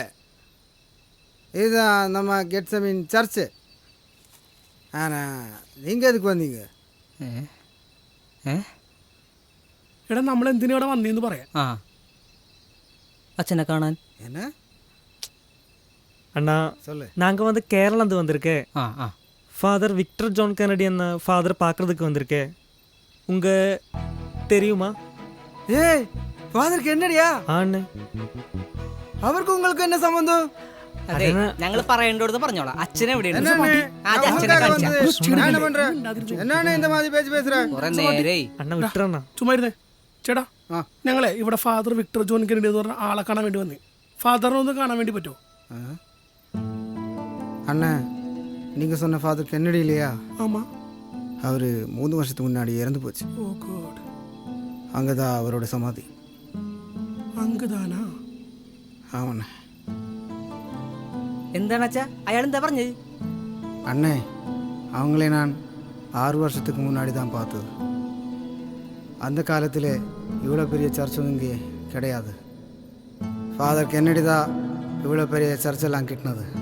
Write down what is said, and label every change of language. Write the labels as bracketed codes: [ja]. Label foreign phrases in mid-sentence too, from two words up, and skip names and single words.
[ta] இதுதான் நம்ம கெட்சமின் சர்ச்சு. ஆனால் நீங்கள் எதுக்கு வந்தீங்க? [ml] എടാ നമ്മൾ എന്തിനാ ഇവിടെ വന്നേന്ന് പറയാം. ആ അച്ഛനെ കാണാൻ. [ta] என்ன அண்ணா சொல்லு. நாங்கள் வந்து கேரளாந்து வந்திருக்கேன். ആ ஃபாதர் விக்டர் ஜான் கென்னடி என்ன ஃபாதர் பார்க்கறதுக்கு வந்திருக்கேன். உங்க தெரியுமா? ஏய் ஃபாதருக்கு என்னடியா? ஆண்ணே. அவருக்கு உங்களுக்கு என்ன சம்பந்தம்? [ml] അതെ ഞങ്ങൾ പറയേണ്ടടുത്ത് പറഞ്ഞോളാം. അച്ഛനെ എവിടെയാണ്? [ta] என்னன்னு? ஆ, நான் அச்சனை உனக்காக காமிச்சா. வந்து நான் என்ன பண்றேன்? என்னன்னு இந்த மாதிரி பேச்சு பேசுற? [ml] കുറെ നേരേ. [ta] அண்ணா விட்டுறண்ணா. [ml] ചുമ്മാ ഇരുന്നേ. ചേട്ടാ ആ. ഞങ്ങളെ ഇവിടെ ഫാദർ വിക്ടർ ജോൺ കെന്നഡി എന്ന് പറഞ്ഞ ആളെ കാണാൻ വേണ്ടി വന്നേ. ഫാദറിനെ ഒന്ന് കാണാൻ വേണ്ടി പറ്റുമോ? [ta] அண்ணா நீங்கள் சொன்ன ஃபாதர் கென்னடி இல்லையா? ஆமா. அவர் 3 வருஷத்துக்கு முன்னாடி இறந்து போச்சு. [en] Oh God. [ta] அங்கே தான் அவரோட சமாதி. [ml] അങ്കുതാനാ? [ta] ஆமாண்ணே. [ml] എന്താണ് അച്ഛാ അയാൾ എന്താ പറഞ്ഞത്? [ta] அண்ணே அவங்களே நான் 6 வருஷத்துக்கு முன்னாடி தான் பார்த்தது. அந்த காலத்தில் இவ்வளோ பெரிய சர்ச்சும் இங்கே கிடையாது. ஃபாதர் கென்னடி தான் இவ்வளோ பெரிய சர்ச்செல்லாம் கிட்டினது.